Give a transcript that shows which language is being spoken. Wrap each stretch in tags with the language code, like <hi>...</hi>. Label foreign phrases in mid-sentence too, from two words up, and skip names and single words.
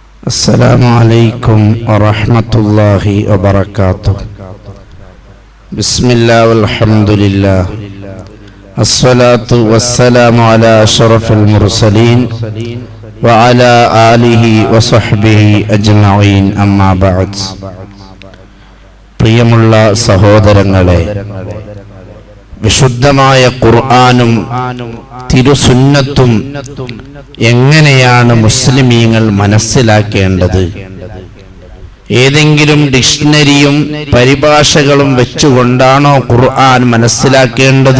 <ar>السلام عليكم ورحمة الله وبركاته. بسم الله والحمد لله الصلاة والسلام على أشرف المرسلين وعلى آله وصحبه أجمعين أما بعد.</ar> <ml>പ്രിയമുള്ള സഹോദരങ്ങളെ, വിശുദ്ധമായ ഖുർആനും തിരുസുന്നത്തും എങ്ങനെയാണ് മുസ്ലിമീങ്ങൾ മനസ്സിലാക്കേണ്ടത്? ഏതെങ്കിലും ഡിക്ഷണറിയും പരിഭാഷകളും വെച്ചുകൊണ്ടാണോ ഖുർആൻ മനസ്സിലാക്കേണ്ടത്?</ml>